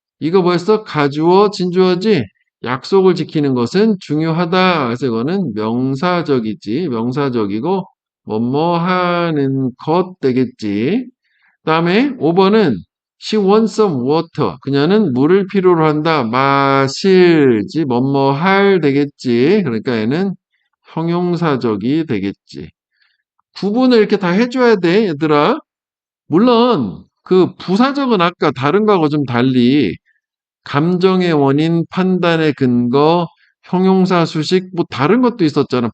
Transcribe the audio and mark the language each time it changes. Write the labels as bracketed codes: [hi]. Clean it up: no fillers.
[ko] 이거 벌써 가주어, 진주어지. 약속을 지키는 것은 중요하다. 그래서 이거는 명사적이지. 명사적이고 뭐뭐 하는 것 되겠지. 그 다음에 5번은 [en] she wants some water. [ko] 그녀는 물을 필요로 한다. 마실지 뭐뭐 할 되겠지. 그러니까 얘는 형용사적이 되겠지. 구분을 이렇게 다 해줘야 돼, 얘들아. 물론 그 부사적은 아까 다른 거하고 좀 달리 감정의 원인, 판단의 근거, 형용사 수식 뭐 다른 것도 있었잖아.